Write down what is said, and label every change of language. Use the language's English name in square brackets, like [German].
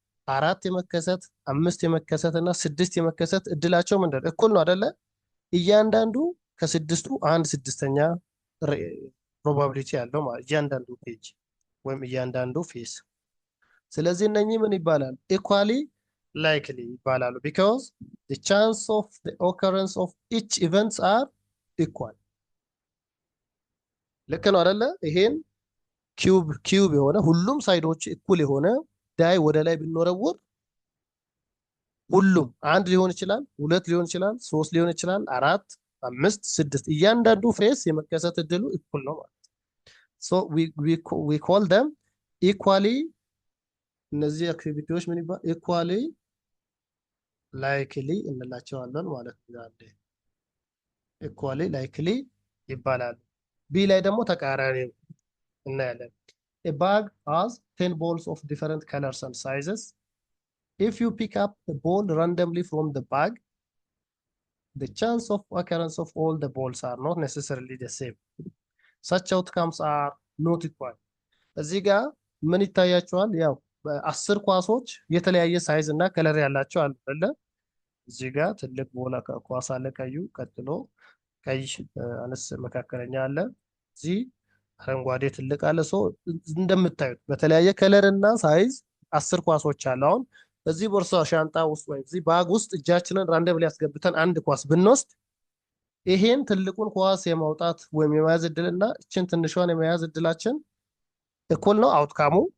[Amharic] 4 የመከሰት 5 የመከሰት እና 6 የመከሰት እድላቸው ምንድን ነው? እኩል ነው አይደለ? እያንዳንዱ ከስድስቱ 1/6ኛ ፕሮባቢሊቲ ያለው ማለት እያንዳንዱ ፔጅ ወይም እያንዳንዱ ፌስ። ስለዚህ እነኚህ ምን ይባላል? [English] ኢኳሊ ላይክሊ ይባላሉ። ቢካዝ the chance of the occurrence of each events are equal። [Amharic] ልክ ነው አይደለ? ይሄን ኪዩብ የሆነ ሁሉም ሳይዶች እኩል የሆነ ዳይ ወደ ላይ ብንወረውር ሁሉም 1 ሊሆን ይችላል፣ 2 ሊሆን ይችላል፣ 3 ሊሆን ይችላል፣ 4 5 6 እያንዳንዱ ፌስ የመከሰት እድሉ እኩል ነው ማለት ነው። [English] so we call them equally [Amharic] እነዚህ አክቲቪቲዎች ምን ይባላል? [English] equally likely እንላቸዋለን ማለት ነው። equally likely ይባላል። [Amharic] ቢ ላይ ደግሞ ተቃራኒ እናያለን። [English] a bag has 10 balls of different colors and sizes. If you pick up a ball randomly from the bag, the chance of occurrence of all the balls are not necessarily the same. Such outcomes are not equal. [Amharic] እዚህ ጋር ምን ይታያቸዋል? ያው 10 ኳሶች የተለያየ ሳይዝ እና ከለር ያላቸው አሉ አይደለ? እዚህ ጋር ትልቅ ቦላ ኳስ አለ፣ ቀዩ፣ ቀጥሎ ቀይ አነስ መካከለኛ አለ፣ እዚህ አረንጓዴ ትልቅ አለ። ሶ እንደምታዩት በተለያየ ከለር እና ሳይዝ 10 ኳሶች አሉ። አሁን በዚህ ቦርሳ ሻንጣ ውስጥ ወይ እዚህ ባግ ውስጥ እጃችንን ራንደም ሊያስገብተን አንድ ኳስ ብንወስድ ይሄን ትልቁን ኳስ የማውጣት ወይም የመያዝ እድልና እችን ትንሿን የመያዝ እድላችን እኩል ነው። አውትካሙ